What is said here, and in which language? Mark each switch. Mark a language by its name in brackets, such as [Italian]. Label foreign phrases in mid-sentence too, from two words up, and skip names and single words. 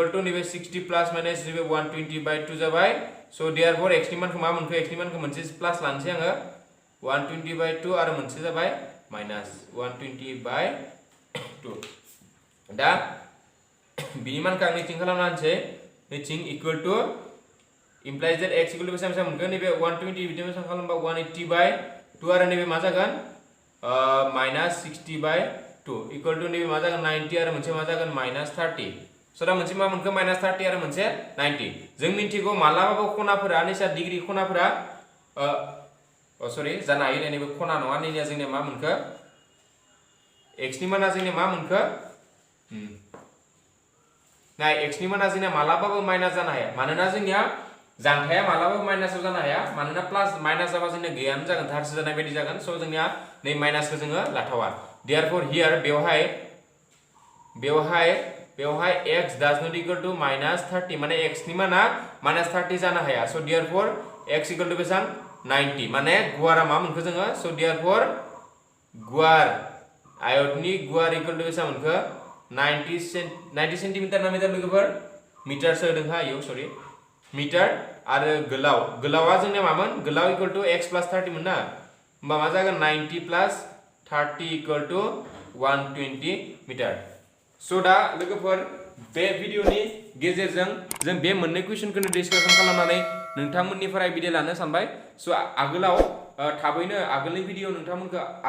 [Bodo] टू नैबे [English] 60 plus minus [Bodo] नैबे 120 बाय 2 जाबाय [English] so therefore x [Bodo] नि मानखौ मा मोनखो x नि मानखौ मोनसे प्लस लानोसै आङो [English] 120 by 2 [Bodo] आरो मोनसे जाबाय [English] minus 120 by 2 [Bodo] दा बिनि मानखौ आं नैथिं खालामना होनसै नैथिं [English] equal to implies that x equal to [Bodo] बेसेबां मोनगोन नैबे 120 बिदि बेसेबां खालामबा [English] 180 by 2 [Bodo] आरो नैबे मा जागोन [English] -60 by 2 equal to [Bodo] नैबे मा जागोन 90 आरो मोनसे मा जागोन -30 स दा मोनसे मा मोनखो -30 आरो मोनसे 90 जों मिन्थिगौ मालाबाबो खनाफोरा नैसा डिग्री खनाफोरा सरि जानो हायो नैबे खना नङा नैनिया जोंनिया मा मोनखो x नि माना जोंनिया मा मोनखो नाय x नि माना जोंनिया मालाबाबो माइनास जानो हाया मानोना जोंनिया जानथाया मालाबाबो माइनासआव जानो हाया मानोना प्लास माइनास जाबा जोंनिया गैयानो जागोन थारसो जानाय बायदि जागोन स जोंनिया नै माइनासखौ जोङो लाथावा [English] therefore here [Bodo] बेवहाय [English] x does not equal to -30 [Bodo] माने x नि माना -30 जानो हाया [English] so therefore x equal to [Bodo] बेसां 90 माने गुवारा मा मोनखो जोङो [English] so therefore [Bodo] गुवार आयतनि गुवार [English] equal to [Bodo] बेसां मोनखो 90 सेन्टिमिटार ना मिटार लोगोफोर मिटार सो होदों हा इयाव सरि मिटार आरो गोलावा जोंनिया मामोन गोलाव [English] equal to x + 30 [Bodo] मोन ना होमबा मा जागोन [English] 90 + 30 equal to 120 [Bodo] मिटार स दा लोगोफोर बे भिडियोनि गेजेरजों जों बे मोननै क्वेश्चनखौनो डिसकासन खालामनानै नोंथांमोननिफ्राय बिदि लानो सानबाय स आगोलाव थाबैनो आगोलनि भिडियो नोंथांमोनखौ